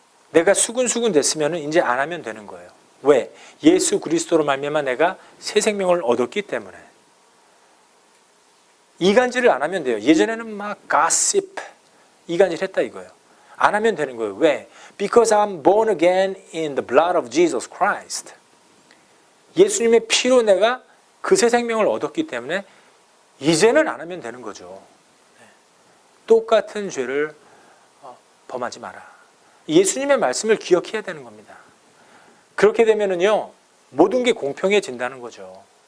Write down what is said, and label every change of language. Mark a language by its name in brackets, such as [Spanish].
[Korean] 내가 수근수근 됐으면 이제 안 하면 되는 거예요. 왜? 예수 그리스도로 말미암아 내가 새 생명을 얻었기 때문에. 이간질을 안 하면 돼요. 예전에는 막 gossip, 이간질 했다 이거예요. 안 하면 되는 거예요. 왜? [English] Because I'm born again in the blood of Jesus Christ. [Korean] 예수님의 피로 내가 그 새 생명을 얻었기 때문에 이제는 안 하면 되는 거죠. 똑같은 죄를 범하지 마라. 예수님의 말씀을 기억해야 되는 겁니다. 그렇게 되면은요, 모든 게 공평해진다는 거죠.